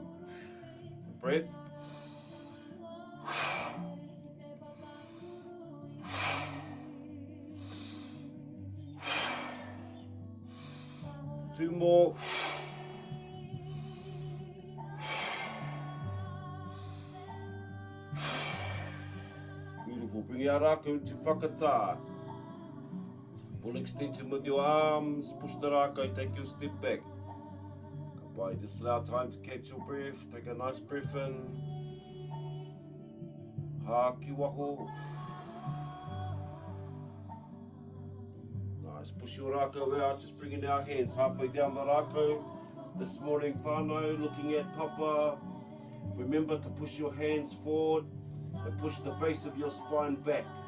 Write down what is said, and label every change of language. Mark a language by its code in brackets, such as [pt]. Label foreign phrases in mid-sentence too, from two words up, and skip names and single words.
[en] Breath. Two more. Beautiful. Bring our Rakau to whakatā. Full extension with your arms. Push the Rakau, take your step back. [mi] Ka pai, [en] just allow time to catch your breath. Take a nice breath in. [mi] Ha ki waho. [en] Nice. Push your Rakau out. Just bringing our hands halfway down the Rakau. This morning, Whānau, looking at Papa. Remember to push your hands forward and push the base of your spine back.